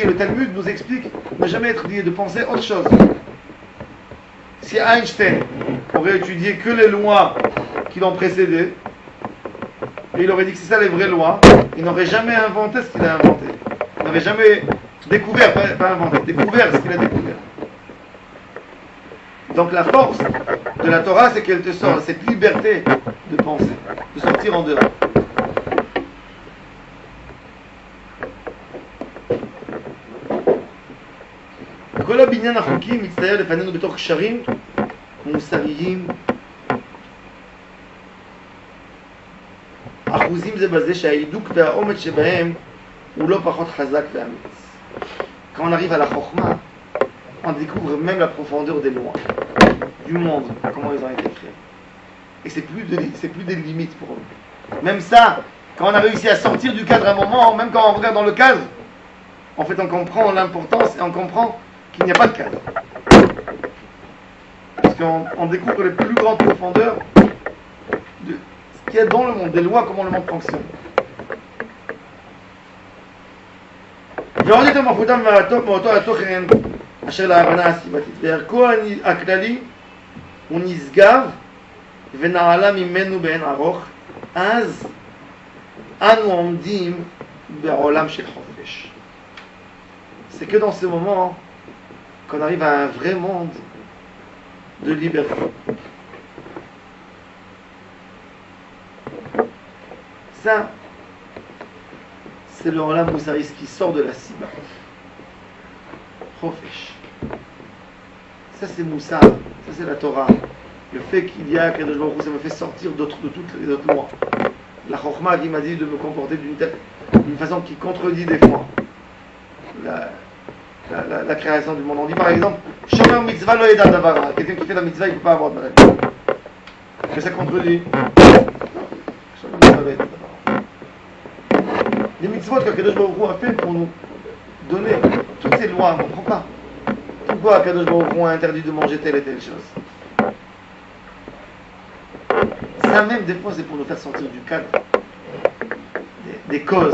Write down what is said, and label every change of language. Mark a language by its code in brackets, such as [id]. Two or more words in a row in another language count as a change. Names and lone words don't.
[fr] Le Talmud nous explique ne jamais être lié, de penser autre chose. Si Einstein aurait étudié que les lois qui l'ont précédé, et il aurait dit que c'est ça les vraies lois, il n'aurait jamais inventé ce qu'il a inventé. Il n'aurait jamais découvert, pas inventé, découvert ce qu'il a découvert. Donc la force de la Torah, c'est qu'elle te sort cette liberté de penser, de sortir en dehors. [he] כל הבניין החוקי מצטייר לפנינו בתוך קשרים מוסריים אחוזים זה בזה שההידוק והאומץ שבהם הוא לא פחות חזק ואמיץ. [fr] Quand on arrive à la Chokhma, on découvre même la profondeur des lois du monde, comment ils ont été créés. Et c'est plus des limites pour eux. Même ça, quand on a réussi à sortir du cadre à un moment, même quand on regarde dans le cadre, en fait on comprend l'importance et on comprend qu'il n'y a pas de cadre. Parce qu'on découvre les plus grandes profondeurs de ce qu'il y a dans le monde, des lois, comment le monde fonctionne. [he] ועוד יותר מלכותם מאותו התוכן אשר להבנה הסיבתית. וערכו הכללי הוא נשגב ונעלה ממנו באין ארוך, אז אנו עומדים בעולם של חופש. [fr] C'est que dans ce moment qu'on arrive à un vrai monde de liberté. Ça, c'est le [he] עולם מוסרי [fr] qui sort de la Siba. Chofesh. Ça, c'est Moussar. Ça, c'est la Torah. Le fait qu'il y a [he] קדוש ברוך הוא, [fr] ça me fait sortir de toutes les autres lois. La Chokhma qui m'a dit de me comporter d'une façon qui contredit des fois la création du monde. On dit par exemple, [he] שומר מצוה לא ידע דבר. [fr] Quelqu'un qui fait la mitzvah, il ne peut pas avoir de maladie. Mais ça contredit. [he] שומר מצוה לא ידע דבר. [fr] Les mitzvot que [he] קדוש ברוך הוא [fr] a fait pour nous donner toutes ces lois, on ne comprend pas. Pourquoi [he] קדוש ברוך הוא [fr] a interdit de manger telle et telle chose? Ça même, des fois, c'est pour nous faire sortir du cadre des causes.